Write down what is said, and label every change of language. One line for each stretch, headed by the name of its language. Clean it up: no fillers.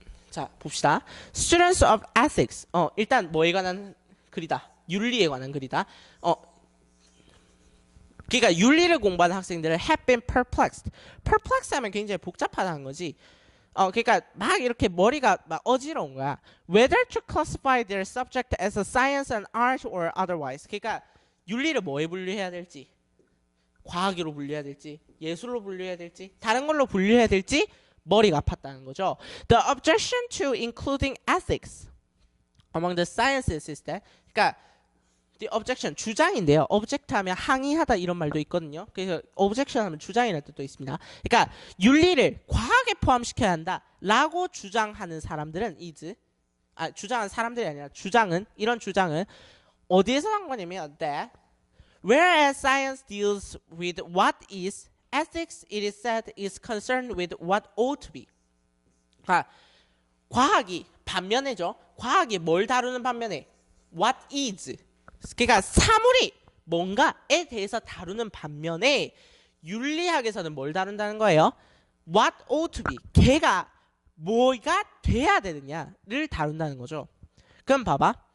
Korean: 자 봅시다.
English: Students of Ethics.
Korean: 일단 뭐에 관한 글이다. 윤리에 관한 글이다. 그러니까 윤리를 공부하는 학생들을
English: have been perplexed.
Korean: perplexed 하면 굉장히 복잡하다는 거지. 그러니까 막 이렇게 머리가 막 어지러운 거야.
English: Whether to classify their subject as a science, an art, or otherwise.
Korean: 그러니까 윤리를 뭐에 분류해야 될지, 과학으로 분류해야 될지, 예술로 분류해야 될지, 다른 걸로 분류해야 될지 머리가 아팠다는 거죠.
English: The objection to including ethics among the sciences is that.
Korean: 그러니까 the objection 주장인데요. object 하면 항의하다 이런 말도 있거든요. 그래서 objection 하면 주장이라는 뜻도 있습니다. 그러니까 윤리를 과학에 포함시켜야 한다라고 주장하는 사람들은 주장하는 사람들이 아니라 이런 주장은 어디에서 난 거냐면
English: that whereas science deals with what is, ethics it is said is concerned with what ought to be.
Korean: 과학이 반면에죠. 과학이 뭘 다루는 반면에
English: what is.
Korean: 그러니까 사물이 뭔가에 대해서 다루는 반면에 윤리학에서는 뭘 다룬다는 거예요?
English: What ought to be.
Korean: 걔가 뭐가 돼야 되느냐를 다룬다는 거죠. 그럼 봐봐.